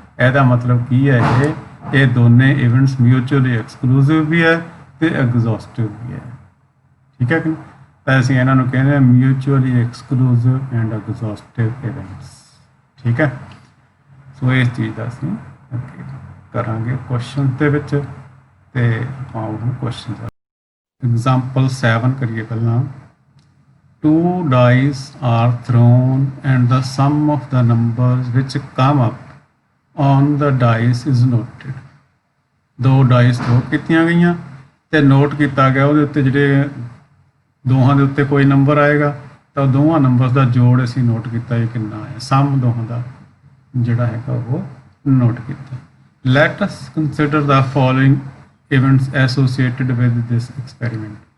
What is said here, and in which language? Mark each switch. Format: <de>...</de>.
<pa>ਇਹਦਾ ਮਤਲਬ ਕੀ ਹੈ? ਇਹ ਦੋਨੇ ਇਵੈਂਟਸ ਮਿਊਚੁਅਲੀ ਐਕਸਕਲੂਸਿਵ ਵੀ ਹੈ ਤੇ ਐਗਜ਼ੌਸਟਿਵ ਵੀ ਹੈ। ਠੀਕ ਹੈ ਕਿ? ਤਾਂ ਅਸੀਂ ਇਹਨਾਂ ਨੂੰ ਕਹਿੰਦੇ ਹਾਂ ਮਿਊਚੁਅਲੀ ਐਕਸਕਲੂਸਿਵ ਐਂਡ ਐਗਜ਼ੌਸਟਿਵ ਇਵੈਂਟਸ। ਠੀਕ ਹੈ। ਸੋ ਇਸ ਚੀਜ਼ ਦਾ ਅਸੀਂ ਅੱਗੇ ਕਰਾਂਗੇ ਕੁਐਸਚਨ ਦੇ ਵਿੱਚ, ਤੇ ਆਪਾਂ ਉਹ ਕੁਐਸਚਨ एग्जाम्पल 7 करिए पहला।</pa> <en>2 dice are thrown and the sum of the numbers which come up on the dice is noted।</en> <pa>2 dice throw ਕੀਤੀਆਂ ਗਈਆਂ ਤੇ ਨੋਟ ਕੀਤਾ ਗਿਆ ਉਹਦੇ ਉੱਤੇ ਜਿਹੜੇ ਦੋਹਾਂ ਦੇ ਉੱਤੇ ਕੋਈ ਨੰਬਰ ਆਏਗਾ ਤਾਂ ਦੋਵਾਂ ਨੰਬਰਸ ਦਾ ਜੋੜ ਅਸੀਂ ਨੋਟ ਕੀਤਾ ਇਹ ਕਿੰਨਾ ਆਇਆ, ਸਮ ਦੋਹਾਂ ਦਾ ਜਿਹੜਾ ਹੈਗਾ ਉਹ ਨੋਟ ਕੀਤਾ।</pa> <en>Let us consider the following events associated with this experiment.</en>